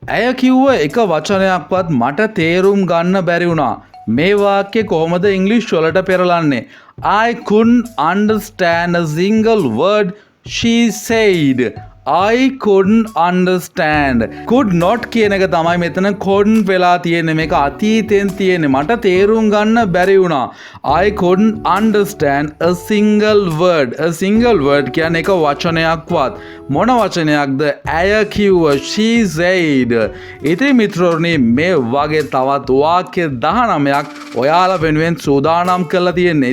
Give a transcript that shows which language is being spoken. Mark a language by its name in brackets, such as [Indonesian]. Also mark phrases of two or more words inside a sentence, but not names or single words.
[Sinhala] ඇය කිව්ව එක වචනයක්වත් මට තේරුම් ගන්න බැරි වුණා. මේ වාක්‍ය කොහොමද ඉංග්‍රීසි වලට පෙරලන්නේ? [English] I couldn't understand a single word she said. I couldn't understand. Could not [Sinhala] කියන එක තමයි මෙතන couldn't වෙලා තියෙන්නේ. මේක අතීතෙන් තියෙන්නේ. මට තේරුම් ගන්න බැරි වුණා. [English] I couldn't understand a single word. A single word [Sinhala] කියන්නේ එක වචනයක්වත්. මොන වචනයක්ද? ඇය කිව්ව. [English] She said. [Sinhala] ඉතින් මිත්‍රෝනි මේ වගේ තවත් වාක්‍ය 19ක් ඔයාලා වෙනුවෙන් සූදානම් කරලා තියෙන්නේ.